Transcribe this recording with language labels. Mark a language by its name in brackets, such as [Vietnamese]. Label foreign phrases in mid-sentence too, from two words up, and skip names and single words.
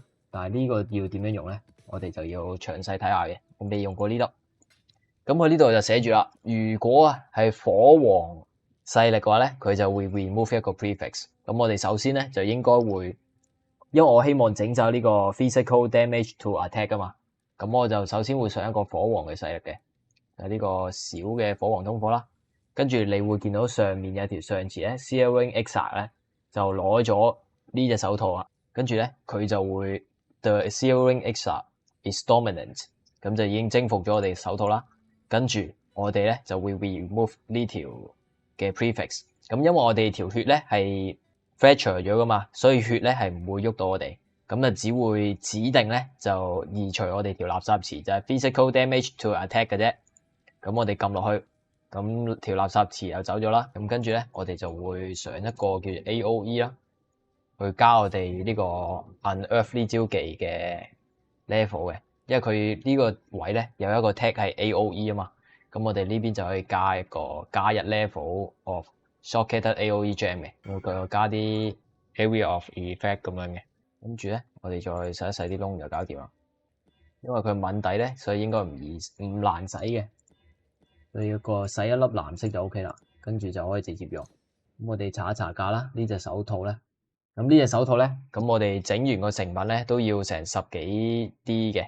[Cantonese] 但係呢個要點樣用咧？我哋就要詳細睇下嘅。我未用過呢粒。咁佢呢度就寫住啦，如果係火黃勢力嘅話咧，佢就會 remove 一個 prefix。咁我哋首先咧就應該會，因為我希望整走呢個 [English] physical damage to attack [Cantonese] 啊嘛。咁我就首先會上一個火黃嘅勢力嘅，就係呢個小嘅火黃通火啦。跟住你會見到上面有條上詞咧 Searing Exarch 咧就攞咗呢隻手套啊。跟住咧佢就會 [English] The Searing Exarch is dominant， [Cantonese] 咁就已經征服咗我哋手套啦。跟住我哋咧就會 remove 呢條嘅 prefix。咁因為我哋條血咧係 fracture 咗噶嘛，所以血咧係唔會喐到我哋。咁就只會指定咧就移除我哋條垃圾詞，就係 [English] physical damage to attack [Cantonese] 嘅啫。咁我哋撳落去，咁條垃圾詞又走咗啦。咁跟住咧，我哋就會上一個叫做 AOE 啦，去加我哋呢個 Unearth 呢招技嘅 level 嘅。因為佢呢個位咧有一個 tag 係 AOE 啊嘛。咁我哋呢邊就可以加一個加1 [English] level of shortcut AOE gem [Cantonese] 嘅，佢加啲 [English] area of effect [Cantonese] 咁樣嘅。跟住咧，我哋再洗一洗啲窿就搞掂啦。因為佢穩底咧，所以應該唔難洗嘅。所以洗一粒藍色就 OK 啦，跟住就可以直接用。咁我哋查一查價啦，呢隻手套咧，咁呢隻手套咧，咁我哋整完個成品咧都要成10幾 D 嘅。